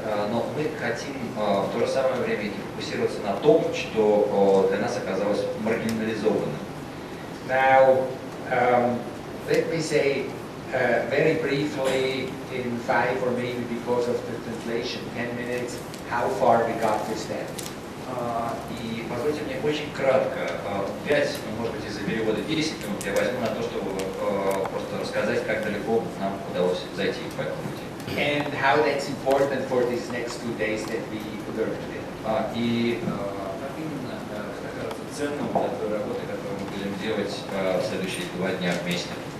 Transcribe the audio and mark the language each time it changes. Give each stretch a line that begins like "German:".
Russian: Но мы хотим в то же самое время и фокусироваться на том, что для нас оказалось маргинализованным.
English: Now, let me say very briefly in 5 or maybe because of the translation 10 minutes, how far we got with that.
Russian: И позвольте мне очень кратко, 5, может быть из-за перевода 10 минут, я возьму на то, чтобы просто рассказать, как далеко нам удалось зайти по этому пути.
English: And how that's important for these next 2 days that we learned today.
Russian: И как именно это кажется ценным для той работы, которую мы будем делать в следующие 2 дня вместе.